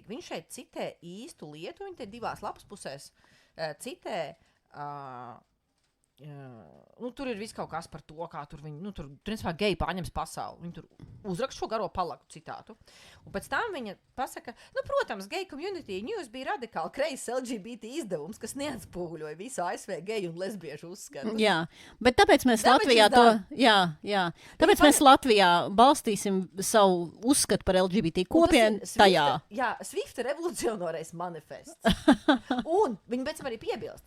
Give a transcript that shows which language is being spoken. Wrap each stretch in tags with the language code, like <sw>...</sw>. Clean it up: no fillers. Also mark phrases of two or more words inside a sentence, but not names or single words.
<lv>Viņš šeit citē īstu lietu, viņa te divās lapas pusēs citē. Tur ir viss kaut kas par to, kā tur viņi, tur principā geji pārņems pasauli. Viņi tur uzrakst šo garo palaku citātu. Un pēc tam viņa pasaka, protams, gay community news bija radikāli kreis LGBT izdevums, kas neatspūguļoja visu ASV geju un lesbiešu uzskatu. Jā, bet tāpēc mēs Latvijā to, tāpēc mēs Latvijā balstīsim savu uzskatu par LGBT kopienu tajā. Jā, Swifta revolucionārais manifests. Un viņi pēc tam arī piebilst.</lv>